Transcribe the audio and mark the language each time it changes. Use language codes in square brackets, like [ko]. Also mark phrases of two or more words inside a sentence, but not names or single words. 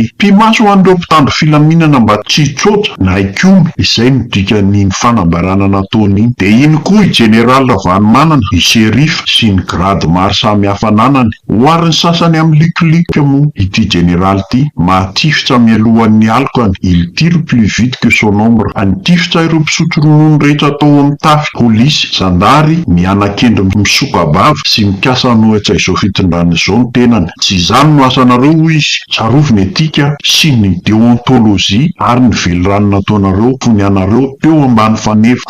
[mg] Mpimaso ho an'ireo mpitandro filaminana mba tsy tsotra na ikomy izay no dikan'ny fanambarana nataony iny. Dia iny koa i Général Ravalomanana, i shérif sy ny grady maro samy hafa ananany. Hoariny sasany amin'ny likolika moa ity Général ity, mahatifitra mialohan'ny alokany. [fr] Il tire plus vite que son ombre. [mg] Anitifitra ireo mpisotro ronono rehetra atao amin'ny tafy, polisy, zandary, mianakendry misokabavy sy mikasa nohitra izao fitondrana izao ny tenany. Tsy izany no asanareo izy, tsaroviny etika sy ny deontolojia ary ny velorano nataonareo fony anareo teo ambany fanefa.